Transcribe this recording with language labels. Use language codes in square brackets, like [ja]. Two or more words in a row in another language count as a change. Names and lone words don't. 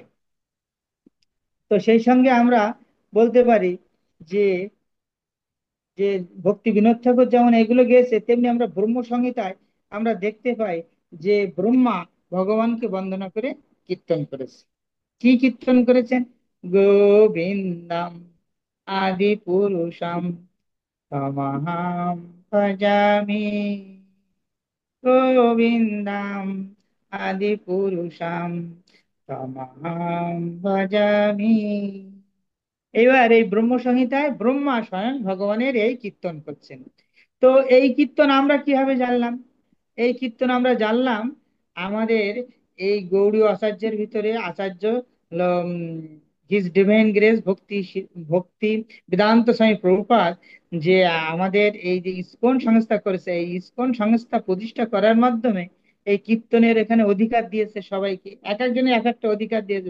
[bn] তো সেই সঙ্গে আমরা বলতে পারি যে যে ভক্তি বিনোদ ঠাকুর যেমন এগুলো গেয়েছে, তেমনি আমরা ব্রহ্ম সংহিতায় আমরা দেখতে পাই যে ব্রহ্মা ভগবানকে বন্দনা করে কীর্তন করেছে। কি কীর্তন করেছেন? [sa] গোবিন্দম আদি পুরুষম তমহং ভজামি, গোবিন্দম আদি পুরুষম তমহং ভজামি। [bn] এবার এই ব্রহ্ম সংহিতায় ব্রহ্মা স্বয়ং ভগবানের এই কীর্তন করছেন। তো এই কীর্তন আমরা কিভাবে জানলাম? এই কীর্তন আমরা জানলাম আমাদের এই গৌড়ীয় আচার্যের ভিতরে আচার্য [en] His Divine Grace [bn] ভক্তি বেদান্ত স্বামী প্রভুপাদ, যে আমাদের এই যে ইসকন সংস্থা করেছে, এই ইসকন সংস্থা প্রতিষ্ঠা করার মাধ্যমে এই কীর্তনের এখানে অধিকার দিয়েছে সবাইকে, এক একজনের এক একটা অধিকার দিয়েছে।